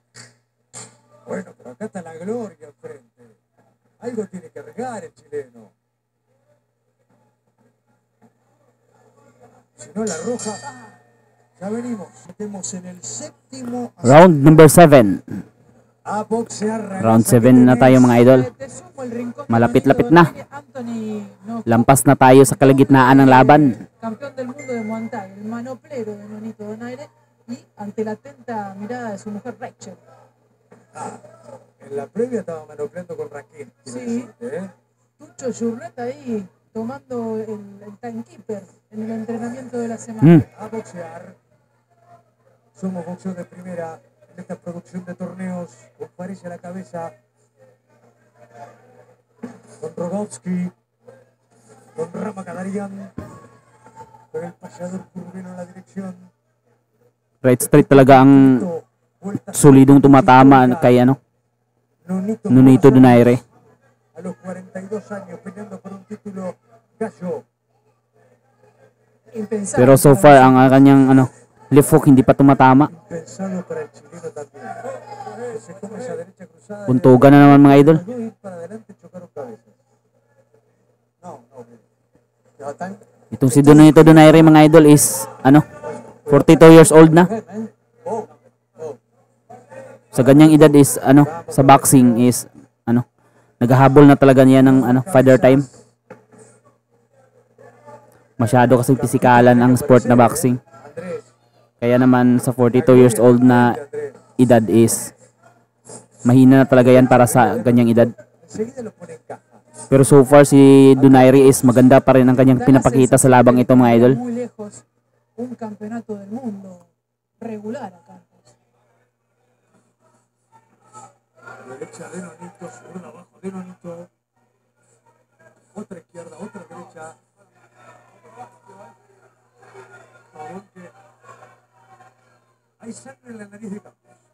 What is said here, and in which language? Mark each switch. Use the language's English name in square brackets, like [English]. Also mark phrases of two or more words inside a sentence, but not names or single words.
[Spanish] Bueno, pero acá está la gloria enfrente. Algo tiene que regar el chileno. Si no, la roja. Ya venimos. Estemos en el séptimo. [English] Round number 7. [Spanish] A boxear. [Filipino] Round 7 na tayo mga idol. [Spanish] Te sumo el rincón de [Filipino] Malapit-lapit Nonito na. [Spanish] Donaire, Anthony Noco, [Filipino] Lampas na tayo sa kalagitnaan ng laban. [Spanish] campeón del mundo de Muay Thai, el manoplero de Nonito Donaire, y ante la atenta mirada de su mujer Rachel. En la previa estaba manopleando con Raquel. quiero Sí. decirte, ¿eh? Tucho Jurret ahí tomando el timekeeper en el entrenamiento de la semana. Hmm. A boxear. Somos boxeo de primera en esta producción de torneos. Con París a la cabeza. Con Rogovsky. Con Rama Kadarian. Con el payador Curvino en la dirección. [English] Right straight [Filipino] talaga ang [Spanish] Vuelta [Filipino] solidong tumatama kay Nonito Donaire. [Spanish] a los 42 años peleando por un título gallo. Impensable [Filipino] Pero so [Spanish] para [Filipino] far ang kanyang [English] Left hook [Filipino] hindi pa tumatama. [Spanish] Impensado para el chileno también. Que se come esa derecha cruzada. [Filipino] Puntugan na naman mga idol. [Spanish] Los dos ir para adelante chocaron cabezas. No, no. Ya están. [Filipino] Itong si Donito Donaire mga idol is ano 42 [English] years old [Filipino] na. Oh, oh. Sa ganyang edad is ano sa boxing is ano naghahabol na talaga niya ng ano [English] father time. [Filipino] Masyado kasi pisikalan ang sport na boxing. Andrés. Kaya naman sa 42 [English] years old [Filipino] na edad is mahina na talaga yan para sa ganyang edad. [Spanish] Enseguida lo pone en caja. [Filipino] Pero [English] so far [Filipino] si Donaire is maganda pa rin ang kanyang pinapakita sa labang ito mga idol. [Spanish] Muy lejos un campeonato del mundo regular a Campos. Derecha de Nonito, zurda abajo de Nonito. Otra izquierda, otra derecha. Pavón que hay sangre en la nariz de Campos.